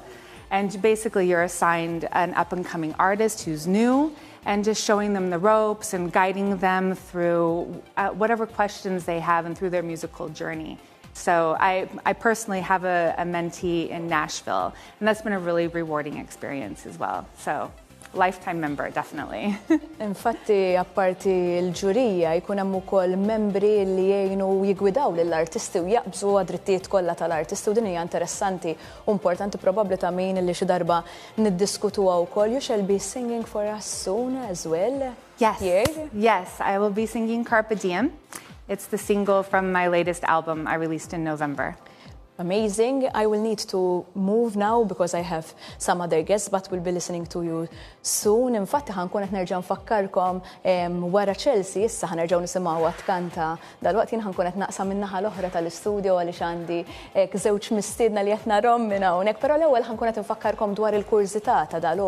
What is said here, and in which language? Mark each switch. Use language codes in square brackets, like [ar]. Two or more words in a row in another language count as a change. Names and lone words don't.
[en] And basically you're assigned an up-and-coming artist who's new, and just showing them the ropes and guiding them through whatever questions they have and through their musical journey. So I personally have a mentee in Nashville, and that's been a really rewarding experience as well. So lifetime member, definitely. [mt] Infatti, apparti l-ġurija, jkun hemm ukoll membri li jgħinu jigwidaw lill-artisti u jaqbżu għad-drittijiet kollha tal-artisti, u din hija interessanti u importanti probabbli ta' min li xi darba niddiskutuha wkoll. [en] You shall be singing for us soon as well. Yes. Here? Yes, I will be singing Carpe Diem. It's the single from my latest album I released in November. Amazing. I will need to move now because I have some other guests, but we'll be listening to you soon. [mt] Infatti ħankun qed nerġa' nfakkarkom wara Chellcy, issa ħanerġgħu nisimgħu tkanta. Dalwaqt jien ħankun qed naqsam min-naħa l-oħra tal-istudju għaliex għandi żewġ mistiedna li qed narhom minn hawnhekk, però l-ewwel ħankun qed infakkarkom dwar il-kursità ta' dalgħodu.